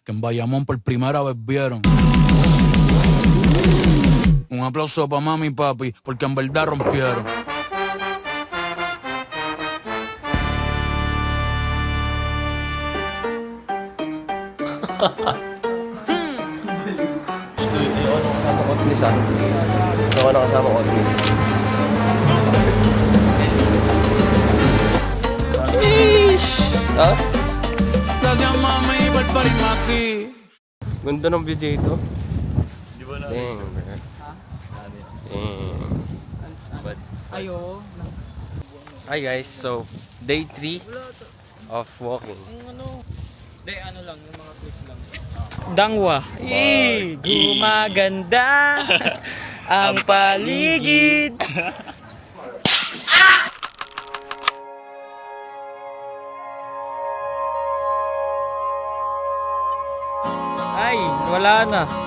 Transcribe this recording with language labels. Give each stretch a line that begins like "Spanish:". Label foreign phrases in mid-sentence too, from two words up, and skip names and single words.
Spanish: que en Bayamón por primera vez vieron. Un aplauso para mami y papi, porque en verdad rompieron.
Filipino: Ako na kasama Otnis. Ha?
Spanish: Gracias mami por parirme aquí.
Filipino: Ganda ng video dito. Di ba na?
English: Dang, bro. Dang. Ayo. Hi guys, so day 3 of walking.
Filipino: Hindi, ano lang, yung mga clips lang. Dangwa. Gumaganda ang paligid. Ay, wala na.